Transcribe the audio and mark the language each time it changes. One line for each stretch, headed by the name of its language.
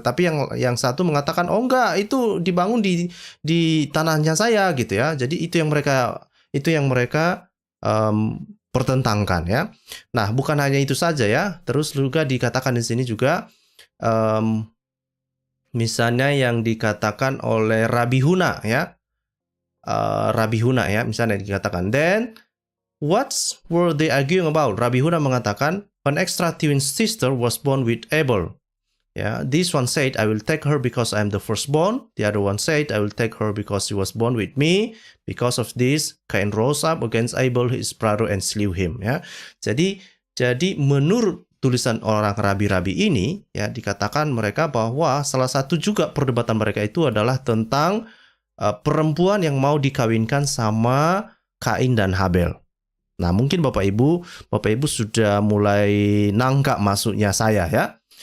Indonesian: Tetapi yang satu mengatakan enggak, itu dibangun di tanahnya saya gitu ya. Jadi itu yang mereka pertentangkan ya. Nah, bukan hanya itu saja ya. Terus juga dikatakan di sini juga misalnya yang dikatakan oleh Rabi Huna ya.
English: Rabi Huna
Indonesian: ya, misalnya dikatakan,
English: then what were they arguing about? Rabi Huna
Indonesian: mengatakan,
English: an extra twin sister was born with Abel. Yeah, this one said, I will take her because I am the firstborn. The other one said, I will take her because she was born with me. Because of this, Cain rose up against Abel his brother and slew him.
Indonesian: Ya, jadi menurut tulisan orang rabi-rabi ini, ya dikatakan mereka bahwa salah satu juga perdebatan mereka itu adalah tentang perempuan yang mau dikawinkan sama Kain dan Habel. Nah, mungkin Bapak Ibu sudah mulai nangkap maksudnya saya ya.